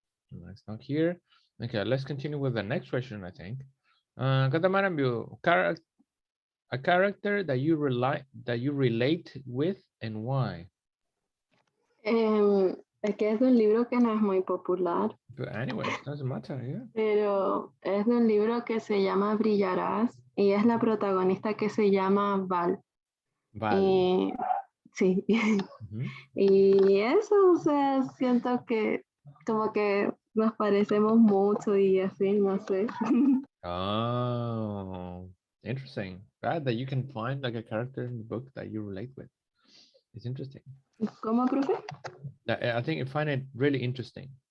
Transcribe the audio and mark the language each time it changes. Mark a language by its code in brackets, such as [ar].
[en] No, it's not here. Okay, let's continue with the next question, I think. Catamarambu, a character that you relate with and why? [es] Es que es de un libro que no es muy popular, [en] But anyway, it doesn't matter, yeah. [es] pero es de un libro que se llama Brillarás y es la protagonista que se llama Val. Vale. Sí. Y eso, o sea, siento que como que nos parecemos mucho y así, no sé. [en] Oh, interesting. Glad that you can find like a character in the book that you relate with. It's interesting. [es] ¿Cómo, profe? [en] I think I find it really interesting.